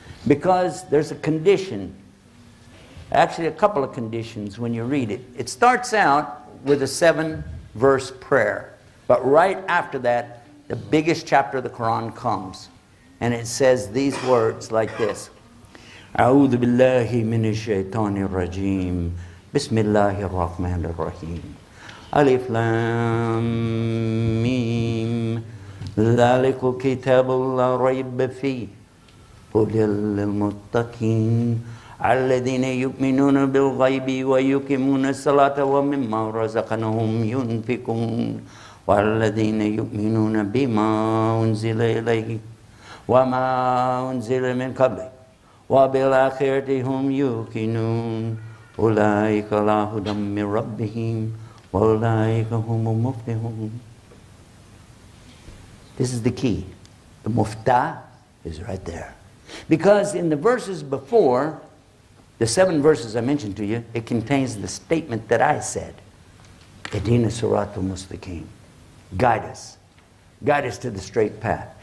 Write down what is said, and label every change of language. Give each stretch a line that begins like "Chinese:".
English: Because there's a condition, actually a couple of conditions when you read it. It starts out with a 7-verse prayer. But right after that, the biggest chapter of the Quran comes. And it says these words like this.
Arabic: أعوذ بالله من الشيطان الرجيم بسم الله الرحمن الرحيم ألف لام ميم ذلك الكتاب لا ريب فيه هدى للمتقين الذين يؤمنون بالغيب ويقيمون الصلاة ومما رزقناهم ينفقون والذين يؤمنون بما أنزل إليك وما أنزل من قبلك وبالآخرة هم يوقنون أولئك على هدى من ربهم وأولئك هم المفلحون.
English: This is the key. The muftah is right there. Because in the verses before, the 7 verses I mentioned to you, it contains the statement that I said.
Arabic: Ihdina siratal mustaqim.
English: Guide us. Guide us to the straight path.